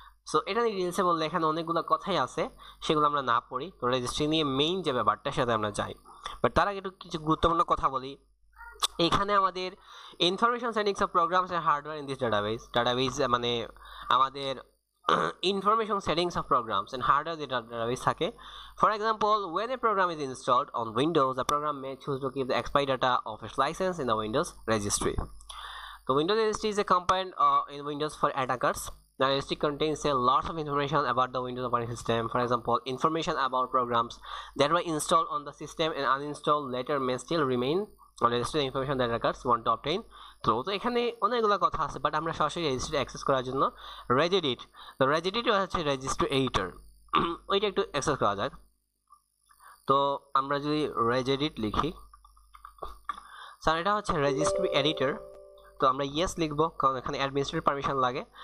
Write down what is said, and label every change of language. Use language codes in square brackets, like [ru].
[bn] So এটা নিয়ে ডিটেলসে বললে এখানে অনেকগুলো কথাই আছে, সেগুলো আমরা না পড়ি। তো রেজিস্ট্রি নিয়ে মেইন যে ব্যাপারটা সেটা আমরা যাই, বাট তার আগে একটু কিছু গুরুত্বপূর্ণ কথা বলি। [en] এখানে আমাদের information settings of programs and hardware in this database মানে আমাদের information settings of programs and hardware database থাকে. For example, when a program is installed on Windows, the program may choose to keep the expired data of its license in the Windows registry. The Windows registry is a component in Windows for attackers. The registry contains a lot of information about the Windows operating system. For example, information about programs that were installed on the system and uninstalled later may still remain on registry information that attackers want to obtain through. [bn] তো এখানে অনেকগুলো কথা আছে, but আমরা সরাসরি registry access করার জন্য রেজিডিট, তো রেজিডিট হচ্ছে রেজিস্ট্রি এডিটর, ওইটা একটু অ্যাক্সেস করা যাক। তো আমরা যদি রেজিডিট লিখি, স্যার এটা হচ্ছে রেজিস্ট্রি এডিটর, তো আমরা ইয়েস লিখবো কারণ এখানে অ্যাডমিনিস্ট্রেটিভ পারমিশন লাগে।